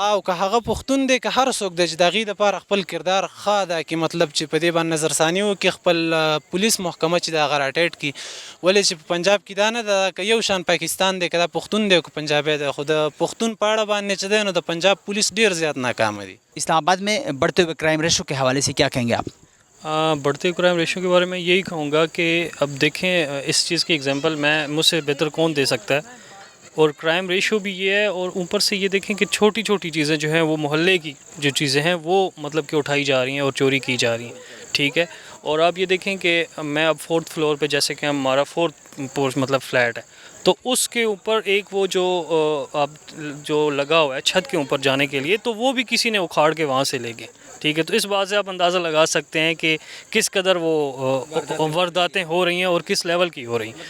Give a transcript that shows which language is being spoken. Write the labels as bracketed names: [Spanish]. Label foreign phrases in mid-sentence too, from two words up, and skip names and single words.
[Pashto] او که هغه پښتون دی که هر څوک دی چې د هغې دپاره خپل کردار ښه ادا کړي مطلب چې په دې باندې نظرثاني وکړي خپل پولیس محکمه چې د هغه راټیټ کړي ولې چې په پنجاب کې دا نه ده که یو شان پاکستان دی که دا پښتون دی که پنجابی دی خو د پښتون په اړه باندې چې دی نو د پنجاب پولیس ډېر زیات ناکامه دي [Urdu] اسلام آباد میں بڑھتے ہوئے [English] crime ratio [Urdu] کے حوالے سے کیا کہیں گے آپ بڑھتے [English] crime ratio [Urdu] کے بارے میں یہی کہوں گا کہ اب دیکھیں اس چیز کی اگزامپل مجھ سے بہتر کون دے سکتا ہے اور [English] crime ratio [Urdu] بھی یہ ہے اور اوپر سے یہ دیکھیں کہ چھوٹی چھوٹی چیزیں جو ہیں وہ محلے کی جو چیزیں ہیں وہ مطلب کہ اٹھائی جا رہی ہیں اور چوری کی جا رہی ہیں ٹھیک ہے اور آپ یہ دیکھیں کہ میں اب 4th فلور پہ جیسے کہ ہمارا 4th مطلب فلیٹ ہے تو اس کے اوپر ایک وہ جو اب جو لگا ہوا ہے چھت کے اوپر جانے کے لیے تو وہ بھی کسی نے اکھاڑ کے وہاں سے لے گئے ٹھیک ہے تو اس بات سے آپ اندازہ لگا سکتے ہیں کہ کس قدر وہ وارداتیں ہو رہی ہیں اور کس لیول کی ہو رہی ہیں